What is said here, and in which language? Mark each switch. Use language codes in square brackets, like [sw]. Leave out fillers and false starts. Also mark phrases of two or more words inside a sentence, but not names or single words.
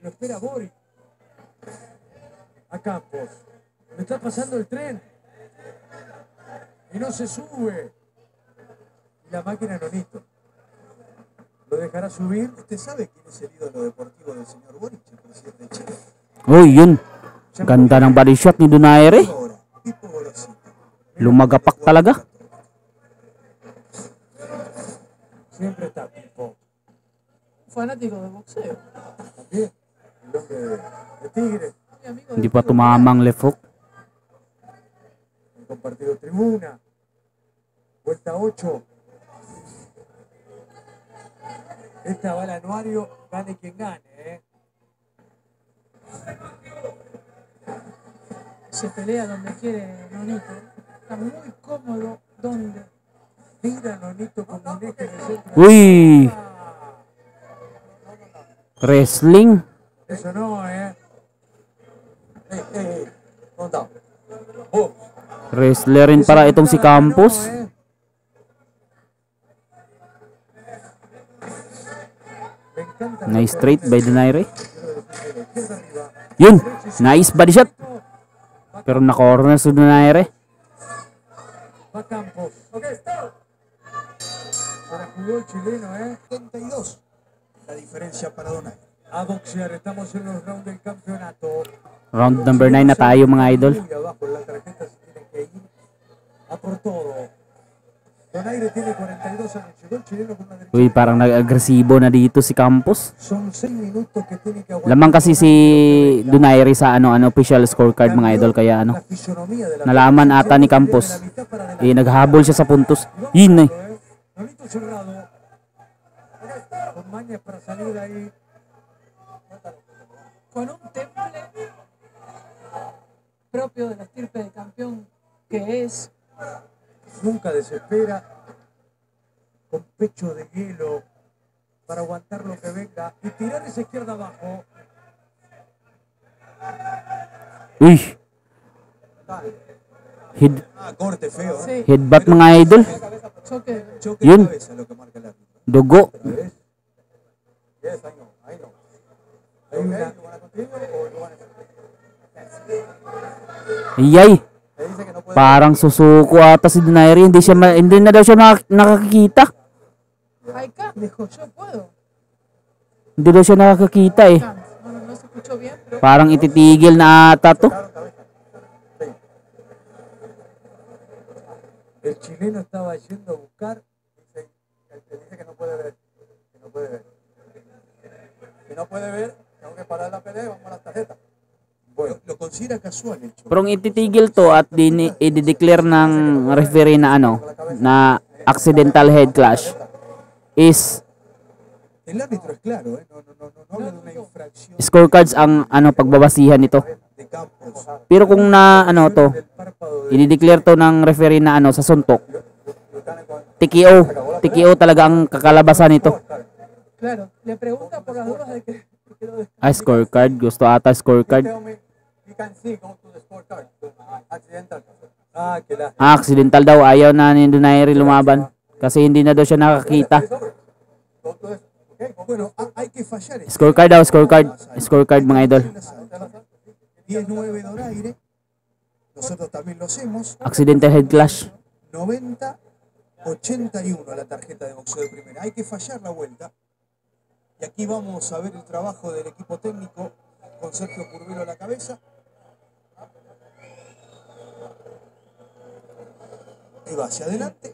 [es] Lo espera Boris. A Campos. Le está pasando el tren. Y no se sube. Y la máquina Nonito. ¿Lo dejará subir? ¿Usted sabe quién es el ídolo deportivo del señor Boric, el presidente de Chile? [tl] uy, yun. Ganda ng body shot ni Donaire. [es] Ahora, Pipo Gorosito. [tl] Lumagapak talaga. [es] Siempre está Pipo. Un fanático de boxeo. También. El hombre de Tigre. Mi amigo [tl] Hindi [es] de [tl] pa tumamang left hook. [es] Han compartido tribuna. Vuelta 8. Esta va al anuario, gane quien gane, Se pelea donde quiere Nonito. Está muy cómodo donde. Tira Nonito como un eje de centro. Uy, wrestling. Eso no, ¿Dónde está? Oh, [tl] Wrestler rin para itong si Campos. [es] Me encanta. [en] Nice straight by Donaire. [es] Izquierda arriba. [tl] Yun! [en] Nice body shot. [tl] Pero na-corner si Donaire. [es] Va Campos. Ahora jugó el chileno, 72. La diferencia para Donaire. A boxear, estamos en los rounds del campeonato. [en] Round number 9 [tl] na tayo mga idol. [es] Muy abajo, la tarjeta se tiene que ir a por todo. Donaire tiene 42 años. Llegó el chileno con una derecha. Uy, parang nag-agresibo na dito si Campos. Son 6 minutos que tiene que aguantar. [tl] Lamang kasi si Donaire sa [en] official scorecard [tl] mga idol, kaya [es] La fisonomía de la [tl] nalaman ata ni Campos. Naghabol siya sa puntos. Yun eh. [es] Nonito cerrado. Con mañas para salir ahí. Con un temple propio de la estirpe de campeón que es, Nunca desespera. Con pecho de hielo para aguantar lo que venga y tirar esa izquierda abajo. Uy. Corte feo. sí, [tl] Headbutt mga idol. [es] choque. Choque [tl] Yun. [es] de cabeza lo que marca el árbitro. [tl] Dugo. [es] Hay una, Iyay. [tl] Parang susuko ata si Donaire. Hindi na daw siya nakakita. [es] Hay cambio, yo puedo. [tl] Hindi daw siya nakakita eh. [es] No se escuchó bien, pero [tl] Parang ititigil na ata to. [es] el chileno estaba yendo a buscar. Dice que no puede ver. Que no puede ver. Si no puede ver, tengo que parar la pelea y vamos a la tarjeta. Bueno, lo considera casual el choque. Pero [tl] ang ititigil to at i-declare ng referee na na [en] accidental head clash [tl] is [es] El árbitro es claro, no habla de una infracción [tl] scorecards ang pagbabasihan nito. [es] de Campos. [tl] Pero kung na to, [es] El párpado de [tl] i-declare to ng referee na sa suntok. TKO talaga ang kakalabasan nito. [es] claro, le pregunta por las dudas de que [tl] Scorecard. Gusto ata scorecard. [en] You can see, go to the scorecard. Accidental. [es] Ah, que la. [tl] Accidental daw. Ayaw na ni Donaire lumaban. Kasi hindi na daw siya nakakita. [en] Go to the. Okay, go. [es] Bueno, hay que fallar. [tl] Scorecard daw. Scorecard mga idol. 10-9 Donaire. [es] Nosotros también lo hacemos. [en] Accidental head clash. [es] 90-81 la tarjeta de boxeo de primera. Hay que fallar la vuelta. Y aquí vamos a ver el trabajo del equipo técnico con Sergio Curvelo a la cabeza. Y va hacia adelante.